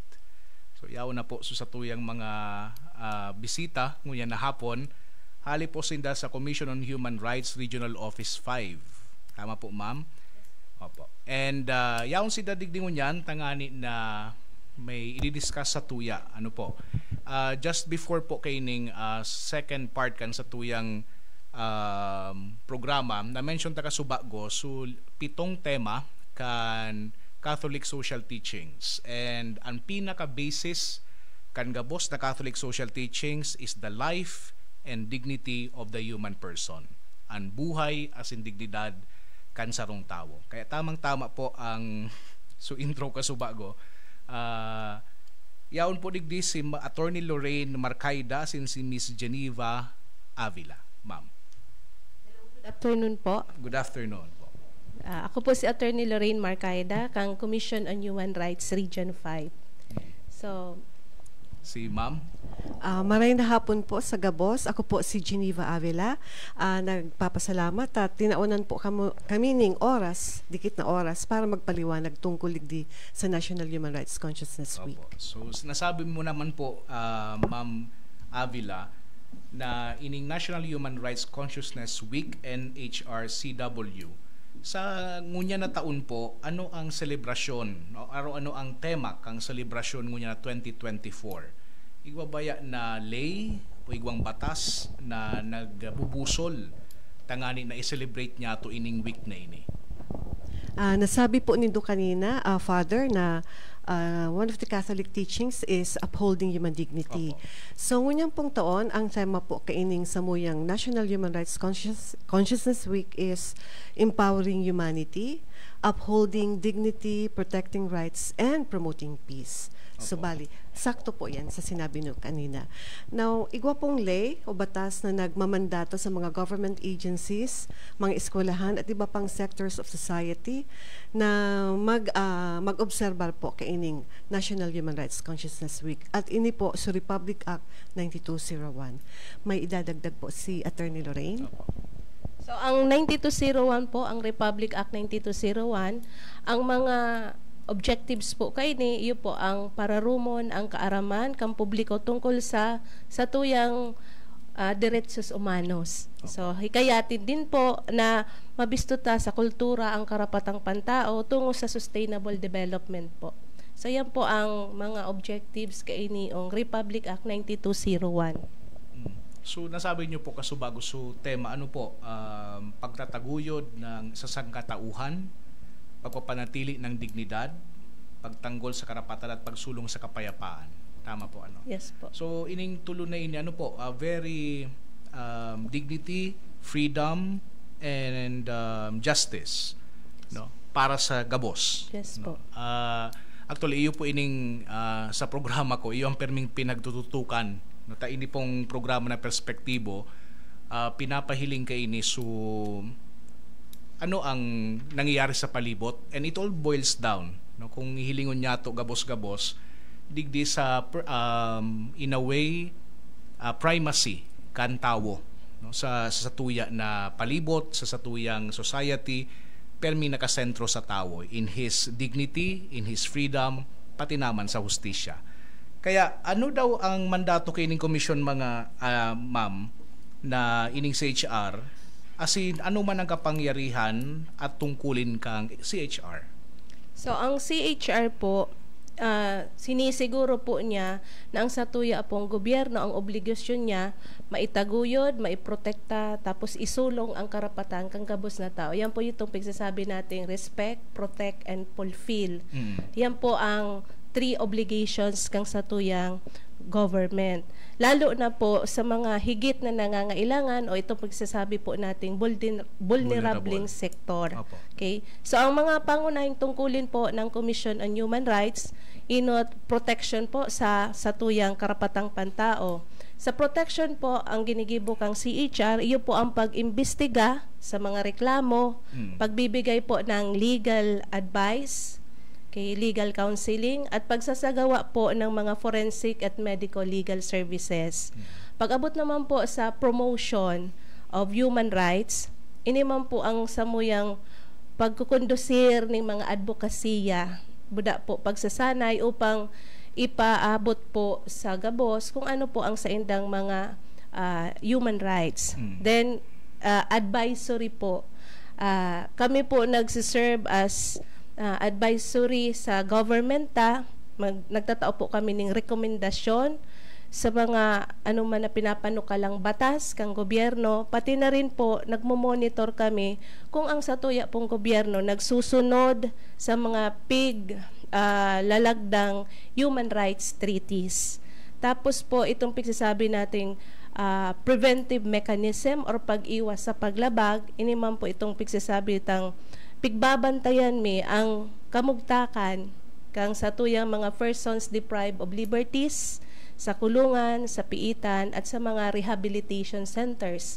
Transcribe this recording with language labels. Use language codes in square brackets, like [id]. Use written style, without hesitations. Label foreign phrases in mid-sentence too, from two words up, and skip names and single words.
[bik] So yaw na po sa tuyang mga bisita ngunyan na hapon. Hali po sinda sa Commission on Human Rights Regional Office 5. Tama po ma'am? Opo. And yaon sinda digdi ngunyan, tangani na may i-discuss sa tuya. Ano po? [en] Just before [bik] po kaining [en] second part [bik] kan sa tuyang programa, na-mention ta kasubago so 7 tema kan [en] Catholic social teachings. [bik] And ang pinaka-basis kan gabos na [en] Catholic social teachings is the life and dignity of the human person. [bik] Ang buhay as in dignidad kan sarong tao. Kaya tamang-tama po ang so intro kasubago. Yaon po digdi si Attorney Lorraine Marcaida sin si Miss Geneva Avila. Ma'am. [en] Good afternoon po. Good afternoon po. [bik] Ako po si Attorney Lorraine Marcaida, kang Commission on Human Rights Region 5. So, si Ma'am. [tl] Maraming hapon po sa Gabos. Ako po si Geneva Avila. Nagpapasalamat at tinaunan po kami ning oras, dikit na oras, para magpaliwanag tungkol digdi sa National Human Rights Consciousness Week. Opo. So, nasabi mo naman po, Ma'am Avila, na ining National Human Rights Consciousness Week, [bik] NHRCW, sa ngunya na taon po, ano ang selebrasyon, no? Ano ang tema kang selebrasyon ngunya na 2024? Igwabaya na lay o igwang batas na nagbubusol tangani na i-celebrate niya to ining week na ini? [tl] Nasabi po nindo kanina, [en] Father, na one of the Catholic teachings is upholding human dignity. [bik] Opo. So, ngunyang pong taon, ang tema po kaining sa muyang National Human Rights Consciousness Week is [en] empowering humanity, upholding dignity, protecting rights, and promoting peace. [bik] So, [tl] bali, sakto po yan sa sinabi nyo kanina. Now, [bik] igwa pong lay o batas na nagmamandato sa mga [en] government agencies, [bik] mga eskwelahan at iba pang [en] sectors of society [bik] na mag-obserbar po kaining National Human Rights Consciousness Week. At ini po sa Republic Act 9201. [tl] May idadagdag po si Attorney Lorraine. [bik] so ang 9201 po, ang Republic Act 9201, ang mga objectives po kay ni iyo po ang pararumon ang kaaraman kang publiko tungkol sa tuyang derechos humanos. [tl] So hikayatin din po na mabistuta sa kultura ang karapatang pantao tungo sa [en] sustainable development [tl] po. [bik] So yan po ang mga objectives kay ni ang Republic Act 9201. [tl] So nasabi niyo po kasubago so tema ano po, pagtataguyod ng sasangkatauhan, pagpapanatili ng dignidad, pagtanggol sa karapatan at pagsulong sa kapayapaan. [bik] Tama po ano? Yes po. So ining tulo na ini ano po, [en] very dignity, freedom and justice, no? [bik] Para sa Gabos. Yes no? po. Actually iyo po ining sa programa ko, iyo ang perming pinagtututukan. No, ta ini pong programa na Perspektibo, pinapahiling kay ini so ano ang nangyayari sa palibot, [en] and it all boils down, no, [bik] kung hilingon niya to gabos-gabos digdi sa [en] in a way primacy [bik] kan tawo, no, sa tuya na palibot, sa tuyang society, permi nakasentro sa tawo [en] in his dignity, in his freedom, [bik] pati naman sa hustisya. Kaya ano daw ang mandato kining komisyon mga ma'am na ining CHR, asin ano man ang kapangyarihan at tungkulin kang CHR? So ang CHR po, sinisiguro po niya na ang satuya pong gobyerno, ang obligasyon niya maitaguyod, maiprotekta, tapos isulong ang karapatan kang Gabos na tao. [tl] Yan po itong pagsasabi nating [en] respect, protect, and fulfill. [bik] Yan po ang 3 obligations kang satuyang government. [tl] Lalo na po sa mga higit na nangangailangan o ito pagsasabi po nating [en] vulnerable sector. [tl] Opo. [bik] Okay? So ang mga pangunahing tungkulin po ng Commission on Human Rights, protection po sa tuyang karapatang pantao. Sa protection po, ang ginigibo kang CHR, iyo po ang pag-imbestiga sa mga reklamo, pagbibigay po ng [en] legal advice, legal counseling, [bik] at pagsasagawa po ng mga forensic at [en] medical legal services. [tl] Pag-abot naman po sa [en] promotion of Human Rights, [bik] ini man po ang samuyang pagkukondusir ng mga advokasya, buda po pagsasanay upang ipaabot po sa gabos kung ano po ang saindang mga [en] human rights. [bik] Then, advisory po. Kami po nagsiserve as advisory sa government. Nagtatao po kami ng rekomendasyon sa mga ano man na pinapanukalang batas kang gobyerno, pati na rin po nagmo-monitor kami kung ang satuya pong gobyerno nagsusunod sa mga lalagdang [en] human rights treaties. [bik] Tapos po itong pagsasabi nating [en] preventive mechanism [bik] or pag-iwas sa paglabag, ini man po itong pagsasabi tang pigbabantayan mi ang kamugtakan kang satuyang mga [en] persons deprived of liberties [bik] sa kulungan, sa piitan, at sa mga [en] rehabilitation centers.